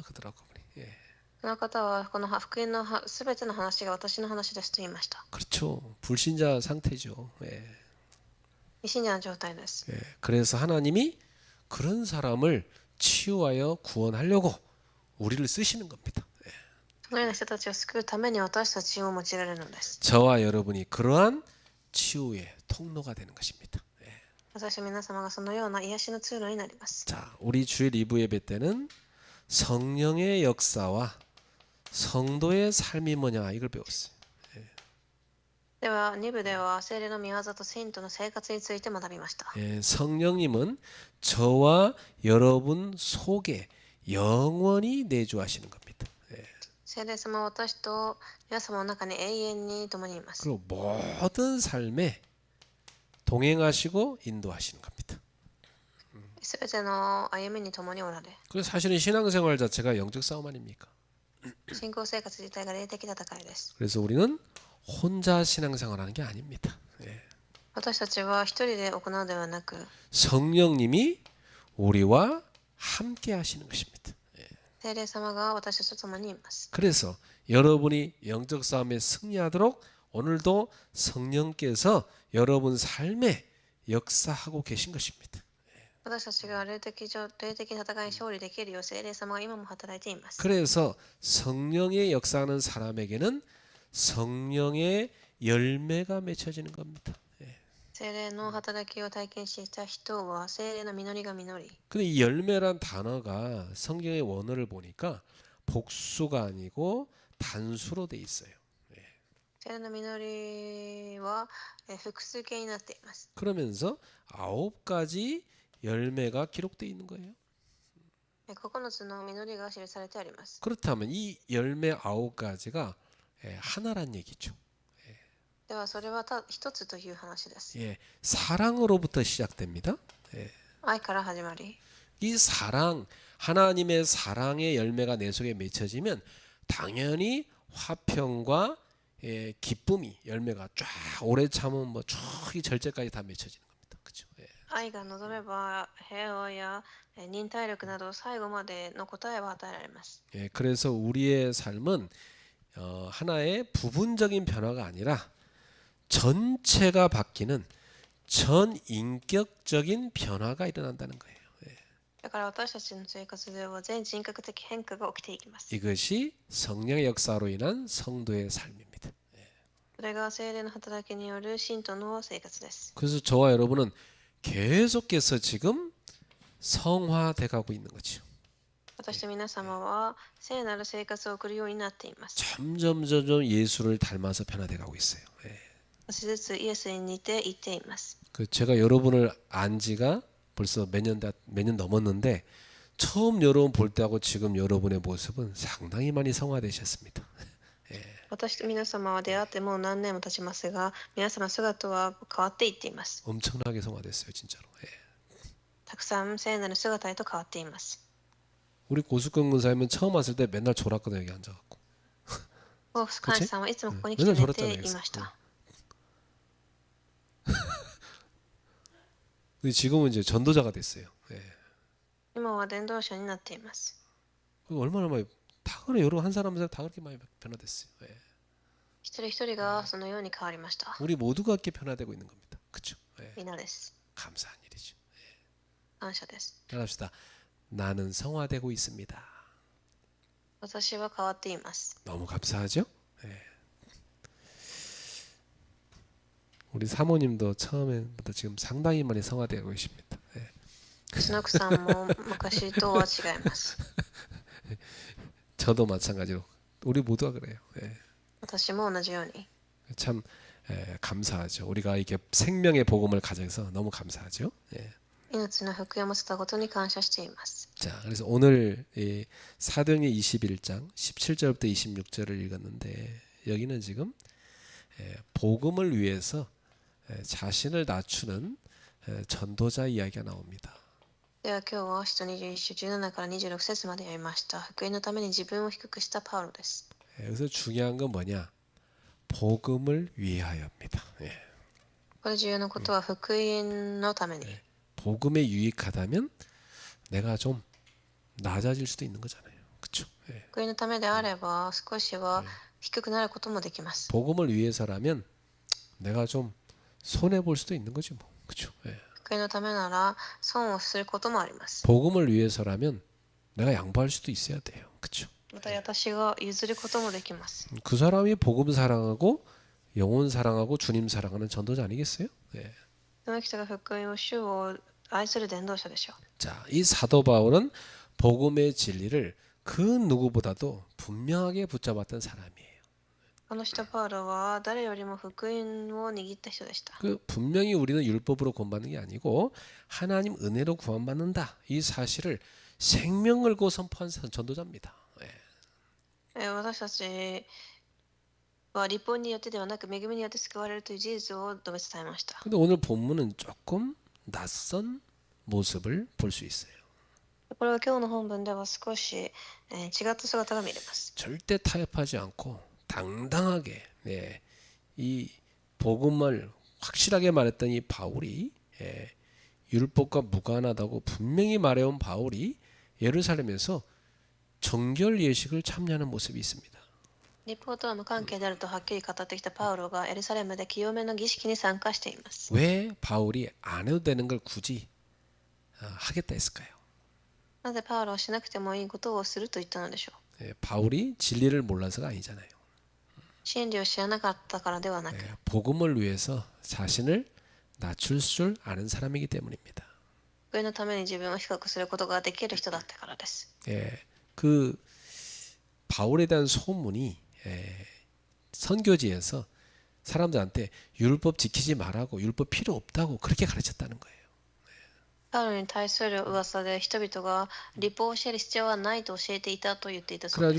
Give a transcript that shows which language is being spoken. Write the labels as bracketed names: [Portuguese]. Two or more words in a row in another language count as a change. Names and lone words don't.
[Korean] 그러더라고요. 예. [Japanese] その方はこの福音のすべての話が私の話ですと言いました。 [Korean] 그렇죠. 불신자 상태죠. 예. [Japanese] 未信者の状態です。 [Korean] 예. 그래서 하나님이 그런 사람을 치유하여 구원하려고 우리를 쓰시는 겁니다. 예. [Japanese] そのような人たちを救うために私たちを用いられるのです。 [Korean] 저와 여러분이 그러한 치유의 통로가 되는 것입니다. 예. [Japanese] 私は皆様がそのような癒しの通路になります。 [Korean] 자, 우리 주일 2부 예배 때는 성령의 역사와 성도의 삶이 뭐냐 이걸 배웠어요. [Japanese] では2部では聖霊の御業と聖徒の生活について学びました。 [Korean] 예, 성령님은 저와 여러분 속에 영원히 내주하시는 겁니다. 예. [Japanese] 聖霊様は私と皆様の中に永遠に共にいます。 [Korean] 그리고 모든 삶에 동행하시고 인도하시는 겁니다. [Japanese] すべての歩みに共におられ、 [Korean] 그래서 사실은 신앙생활 자체가 영적 싸움 아닙니까? [Japanese] 信仰生活自体が霊的戦いです。 [Korean] 그래서 우리는 혼자 신앙생활하는 게 아닙니다. 예. [Japanese] 私たちは一人で行うではなく、 [Korean] 성령님이 우리와 함께 하시는 것입니다. [Japanese] 聖霊様が私たちと共にいます。 [Korean] 그래서 여러분이 영적 싸움에 승리하도록 오늘도 성령께서 여러분 삶에 역사하고 계신 것입니다. [Japanese] 私たちが霊的戦いに勝利できるよう聖霊様が今も働いています。 [Korean] 그래서 성령의 역사하는 사람에게는 성령의 열매가 맺혀지는 겁니다. [Japanese] 聖霊の働きを体験した人は聖霊の実りが実り、 [Korean] 근데 이 열매란 단어가 성경의 원어를 보니까 복수가 아니고 단수로 돼 있어요. [Japanese] 聖霊の実りは複数形になっています。 [Korean] 그러면서 9가지 열매가 기록되어 있는 거예요. [Japanese] 9 つの実りが記されてあります。 [Korean] 그렇다면 이 열매 9가지가 하나란 얘기죠. [Japanese] ではそれは一つという話です。 [Korean] 예, 사랑으로부터 시작됩니다. [Japanese] 愛から始まり、 [Korean] 이 사랑, 하나님의 사랑의 열매가 내 속에 맺혀지면 당연히 화평과 기쁨이 열매가 쫙 오래 참으면 뭐 쭉이 절제까지 다 맺혀지는 겁니다. 그렇죠? [Japanese] 愛が望めば平和や忍耐力など最後までの答えは与えられます。 [Korean] 예, 그래서 우리의 삶은 하나의 부분적인 변화가 아니라 전체가 바뀌는 전인격적인 변화가 일어난다는 거예요. [Japanese] だから私たちの生活では全人格的変化が起きていきます。 [Korean] 이것이 성령의 역사로 인한 성도의 삶입니다. [Japanese] それが聖霊の働きによる信徒の生活です。 [Korean] 그래서 저와 여러분은 계속해서 지금 성화돼 가고 있는 거죠. [Japanese] 私と皆様は聖なる生活を送るようになっています。 [Korean] 점점 예수를 닮아서 변화돼 가고 있어요. 예. [Japanese] 少しずつイエスに似ていっています。 [Korean] 그 제가 여러분을 안 지가 벌써 몇 년 넘었는데 처음 여러분 볼 때하고 지금 여러분의 모습은 상당히 많이 성화되셨습니다. [Japanese] 私と皆様は出会ってもう何年も経ちますが、皆様の姿は変わっていっています。 [Korean] 엄청나게 성화됐어요, 진짜로. 예. [Japanese] たくさん聖なる姿へと変わっています。 [Korean] 우리 고숙근 군사님은 처음 왔을 때 맨날 졸았거든요, 여기 앉아갖고. [Japanese] 大須寛司さんはいつもここに来うんて寝ていました。 [Korean] 근데 지금은 이제 전도자가 됐어요. 예. [Japanese] 今は伝道者になっています。 [Korean] 얼마나 많이 다 그래 여러분 한 사람들 다 그렇게 많이 변화됐어요. 예. [Japanese] 一人一人がそのように変わりました。 [Korean] 우리 모두가 이렇게 변화되고 있는 겁니다. 그렇죠? 예. [Japanese] みんなです。 [Korean] 감사한 일이죠. [Japanese] 感謝です。 [Korean] 따라합시다. 나는 성화되고 있습니다. [Japanese] 私は変わっています。 [Korean] 너무 감사하죠? 예. 우리 사모님도 처음에부터 지금 상당히 많이 성화되고 계십니다. 예. [Japanese] 私の奥さんも昔とは違います。 [Korean] 저도 마찬가지로 우리 모두가 그래요. 예. [Japanese] 私も同じように。 [Korean] 참 감사하죠. 우리가 이게 생명의 복음을 가져서 너무 감사하죠. 예. [Japanese] 命の福音を持ったことに感謝しています。 [Korean] 자, 그래서 오늘 이 사도행전 21장 17절부터 26절을 읽었는데 여기는 지금 복음을 위해서 자신을 낮추는 전도자 이야기가 나옵니다. [Japanese] では今日は使徒21章17から26節まで読みました。福音のために自分を低くしたパウロです。 [Korean] 여기서 중요한 건 뭐냐? 복음을 위하여입니다. 예. [Japanese] これ重要なことは福音のために。 [Korean] 복음에 유익하다면 내가 좀 낮아질 수도 있는 거잖아요. 그렇죠? 예. [Japanese] 福音のためであれば少しは低くなることもできます。 [Korean] 복음을 위해서라면 내가 좀 손해 볼 수도 있는 거지 뭐. 그렇죠? 예. [Japanese] 福音のためなら損をすることもあります。 [Korean] 복음을 위해서라면 내가 양보할 수도 있어야 돼요. 그렇죠? [Japanese] また私が譲ることもできます。 [Korean] 그 사람이 복음 사랑하고 영혼 사랑하고 주님 사랑하는 전도자 아니겠어요? 예. [Japanese] その人が福音を主を愛する伝道者でしょう。 [Korean] 자, 이 사도 바울은 복음의 진리를 그 누구보다도 분명하게 붙잡았던 사람이에요. [Japanese] この人パウロは誰よりも福音を握った人でした。 [Korean] 그 분명히 우리는 율법으로 구원받는 게 아니고 하나님 은혜로 구원받는다. 이 사실을 생명 걸고 선포한 전도자입니다. 예. [Japanese] 私たちは立法によってではなく恵みによって救われるという事実を述べ伝えました。 [Korean] 근데 오늘 본문은 조금 낯선 모습을 볼 수 있어요. [Japanese] これは今日の本文では少し違った姿が見れます。 [Korean] 절대 타협하지 않고 당당하게 이 복음을 확실하게 말했던 이 바울이 율법과 무관하다고 분명히 말해온 바울이 예루살렘에서 정결 예식을 참여하는 모습이 있습니다. [Japanese] 立法とは無関係であるとはっきり語ってきたパウロがエルサレムで清めの儀式に参加しています。 [Korean] 왜 바울이 안 해도 되는 걸 굳이 하겠다 했을까요? [Japanese] なぜパウロはしなくてもいいことをすると言ったのでしょう。 [Korean] 바울이 진리를 몰라서가 아니잖아요. [Japanese] 真理を知らなかったからではなく、 [Korean] 복음을 위해서 자신을 낮출 줄 아는 사람이기 때문입니다. [Japanese] 福音のために自分を低くすることができる人だったからです。 [Korean] 그 바울에 대한 소문이 선교지에서 사람들한테 율법 지키지 말라고 율법 필요 없다고 그렇게 가르쳤다는 거예요. [Japanese] パウロに対する噂で人々が立法を教える必要はないと教えていたと言っていたそうで